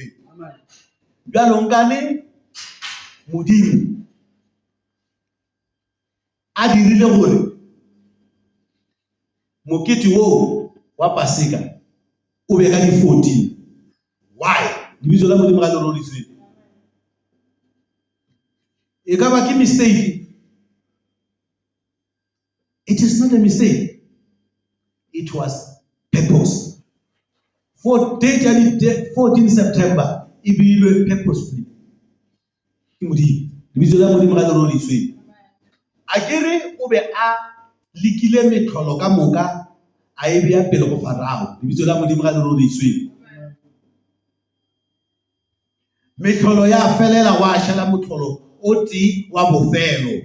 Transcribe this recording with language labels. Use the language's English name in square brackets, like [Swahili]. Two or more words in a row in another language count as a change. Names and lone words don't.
[Northern Sotho] Jalo nkane Modimo a dirile gore mokete wo wa Pasika o be ka di 14. [English] Why? [Northern Sotho] Lebitso la Modimo ga le roditswe. E ka ba ke mistake? [English] It is not a mistake. It was purpose. For date 14 September, [Northern Sotho] e beilwe purposefully. Ke Modimo. Lebitso la Modimo ga le roriswe. A kere o be a likile metlholo ka moka a e beya pele go Farao. Lebitso la Modimo ga le roriswe. Metlholo ya felela wa shela motlholo o ti wa bofelo.